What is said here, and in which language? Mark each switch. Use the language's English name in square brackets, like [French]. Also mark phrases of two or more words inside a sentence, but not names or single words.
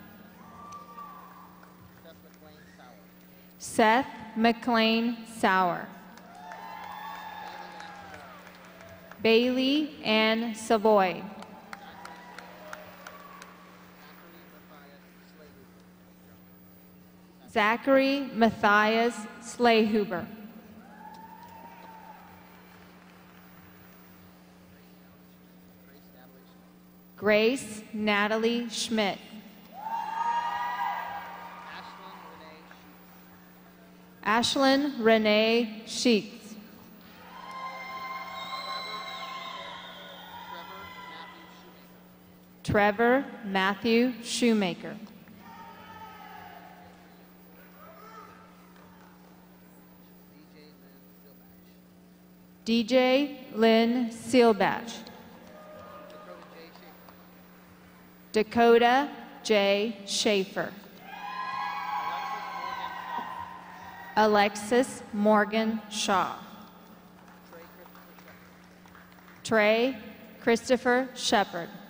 [English] Seth McLean Sauer. Bailey Ann Savoy. Zachary Matthias Slayhuber. Grace Natalie Schmidt. Ashlyn Renee Sheets. Trevor Matthew Shoemaker. DJ Lynn Sealbatch. Dakota J. Schaefer. Alexis Morgan Shaw. Trey Christopher Shepard.